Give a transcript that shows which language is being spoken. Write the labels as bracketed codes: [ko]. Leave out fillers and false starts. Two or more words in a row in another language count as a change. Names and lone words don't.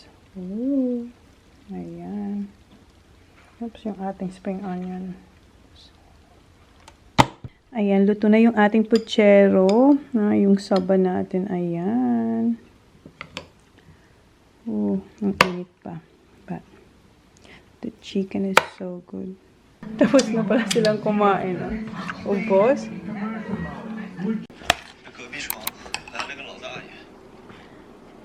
[tl] Ooh. Ayan. Oops, yung ating spring onion. Ayan, luto na yung ating puchero. Yung saba natin. Ayan. Oh, ang init pa. [en] But, the chicken is so good. [tl] Tapos na pala silang kumain. Ubos. [zh] 隔壁床来了个老大爷，